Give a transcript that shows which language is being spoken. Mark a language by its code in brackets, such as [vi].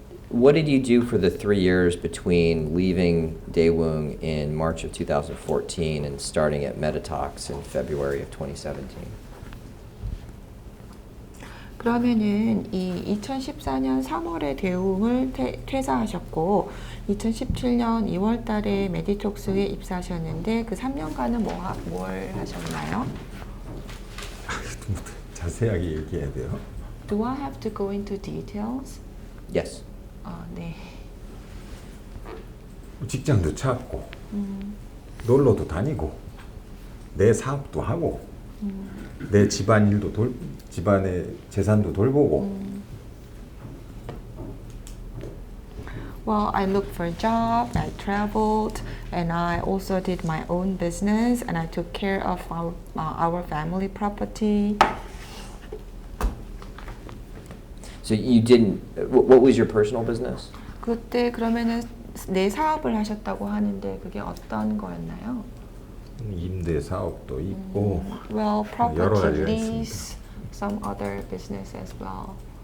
[en] What did you do for the 3 years between leaving Daewoo in March of 2014 and starting at Meditox in February of 2017? [ko] 그러면은 이 2014년 3월에 대웅을 퇴사하셨고 2017년 2월 달에 메디톡스에 입사하셨는데 그 3년간은 뭘 하셨나요? 자세하게 얘기해야 돼요. [en] Do I have to go into details? Yes. [ko] 네. 직장도 찾고 놀러도 다니고 내 사업도 하고 내 집안일도 집안의 재산도 돌보고 [en] Well, I looked for a job, I traveled, and I also did my own business, and I took care of our family property. So you didn't. What was your personal business? [ko] 그때 그러면은 내 사업을 하셨다고 하는데 그게 어떤 거였나요? 임대 사업도 있고 [en] Well, [ko] 여러 [en] property [ko] 가지가 [en] lease, some other business as well.